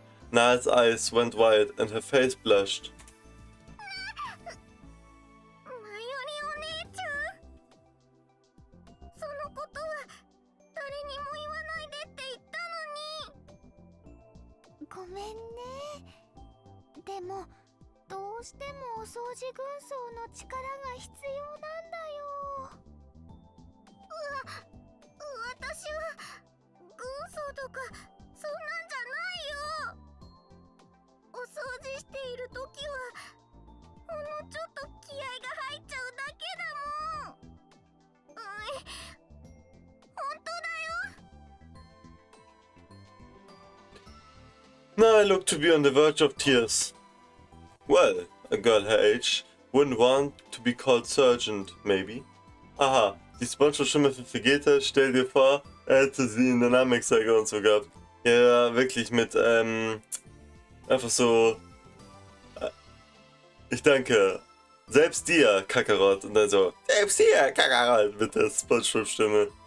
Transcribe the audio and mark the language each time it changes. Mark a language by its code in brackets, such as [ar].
[en] Na's eyes went wide and her face blushed. [ja] マヨリお姉ちゃん、そのことは誰にも言わないでって言ったのに。ごめんね。でもどうしてもお掃除軍曹の力が必要なんだよ。私は軍曹とかそんなんじゃないよ。お掃除しているときはほんのちょっと気合が入っちゃうだけだもん。本当だよ。 [en] Now I look to be on the verge of tears. Well, a girl her age wouldn't want to be called Sergeant, maybe. [de] Aha, die Spongebob-Stimme für Vegeta, stell dir vor, er hätte sie in der Namek-Saga und so gehabt. Ja, wirklich mit, einfach so... Ich danke, selbst dir, Kakarot. Und dann so, selbst dir, Kakarot, mit der Spongebob-Stimme.